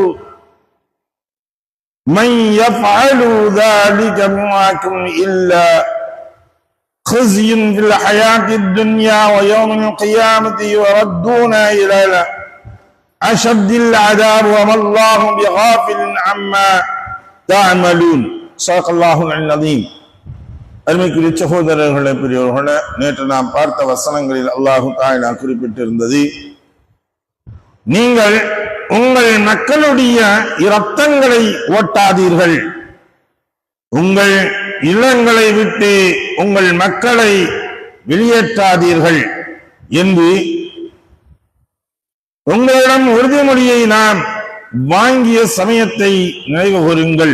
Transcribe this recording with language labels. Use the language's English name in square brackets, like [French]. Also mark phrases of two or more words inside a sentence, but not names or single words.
[Arabic] من يفعل ذلك منكم إلا خزي في الحياة الدنيا ويوم القيامة يردون إلى أشد العذاب وما الله بغافل عما تعملون. صدق الله العظيم. [Tamil] அருமைக்குரிய சகோதரர்களே, பெரியவர்களே, நேற்று நாம் பார்த்த வசனங்களில் [Arabic] الله تعالى [Tamil] குறிப்பிட்டிருந்தது, நீங்கள் உங்கள் மக்களுடைய இரத்தங்களை ஓட்டாதீர்கள், உங்கள் இல்லங்களை விட்டு உங்கள் மக்களை வெளியேற்றாதீர்கள் என்று உங்களிடம் உறுதிமொழியை நாம் வாங்கிய சமயத்தை நினைவு கூறுங்கள்.